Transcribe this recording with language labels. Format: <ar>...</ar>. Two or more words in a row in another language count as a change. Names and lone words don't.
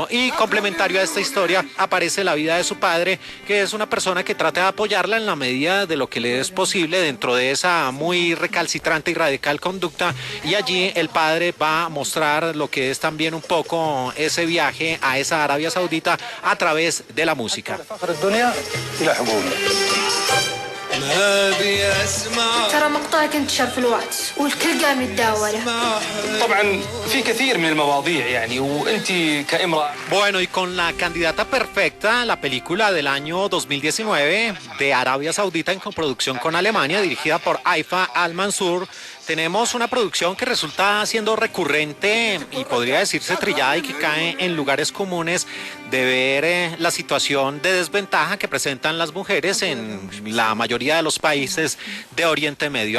<es>Y complementario a esta historia aparece la vida de su padre, que es una persona que trata de apoyarla en la medida de lo que le es posible dentro de esa muy recalcitrante y radical conducta, y allí el padre va a mostrar lo que es también un poco ese viaje a esa Arabia Saudita a través de la música.</es> <ar>ترى مقطعك انتشر في الواتس والكل قام يتداوله. طبعا في كثير من المواضيع يعني وانت كامرأة.</ar> <es>Bueno, y con la candidata perfecta, la película del año 2019 de Arabia Saudita en coproducción con Alemania, dirigida por Haifa Al-Mansour, tenemos una producción que resulta siendo recurrente y podría decirse trillada y que cae en lugares comunes de ver la situación de desventaja que presentan las mujeres en la mayoría de los países de Oriente Medio.</es>